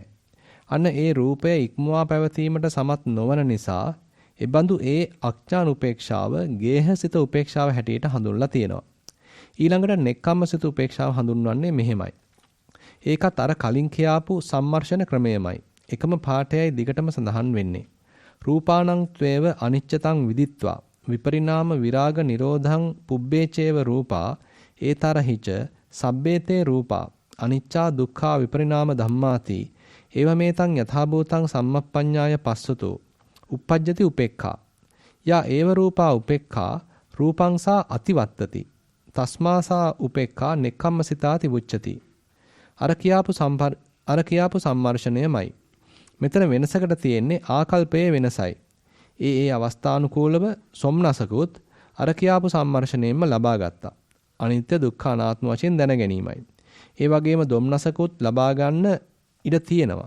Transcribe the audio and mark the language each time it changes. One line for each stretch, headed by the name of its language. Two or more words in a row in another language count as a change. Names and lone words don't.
Sinhala: අන්න ඒ රූපය ඉක්මවා පැවතීමට සමත් නොවන නිසා එබඳු ඒ අඥාන උපේක්ෂාව ගේහසිත උපේක්ෂාව හැටියට හඳුන්වලා තියෙනවා. ඊළඟට නෙක්ඛම්මසිත උපේක්ෂාව හඳුන්වන්නේ මෙහෙමයි. ඒකත් අර කලින් කියාපු සම්මර්ෂණ ක්‍රමයමයි. එකම පාඨයයි දිගටම සඳහන් වෙන්නේ.
Pali: රූපානං ත්වේව අනිච්චතං විදිත්වා විපරිණාම විරාග නිරෝධං පුබ්බේචේව රූපා ඒතරහිච සබ්බේතේ රූපා අනිච්චා දුක්ඛා විපරිණාම ධම්මාති ඒවමේතං යථාභූතං සම්මප්පඤ්ඤාය පස්සතෝ uppajjati උපේක්ඛා යා ඒව රූපා උපේක්ඛා රූපංසා අතිවත්තති තස්මාසා උපේක්ඛා නෙක්ඛම්මසිතාති වුච්චති.
Sinhala: අර කියාපු සම්මර්ෂණයමයි. මෙතන වෙනසකට තියෙන්නේ ආකල්පයේ වෙනසයි. ඒ අවස්ථානුකූලව සොම්නසකුත් අර කියාපු සම්මර්ෂණයෙන්ම ලබා ගත්තා. අනිත්‍ය දුක්ඛ අනාත්ම වශයෙන් දැන ගැනීමයි. ඒ වගේම දොම්නසකුත් ලබා ගන්න ඉඩ තියෙනවා.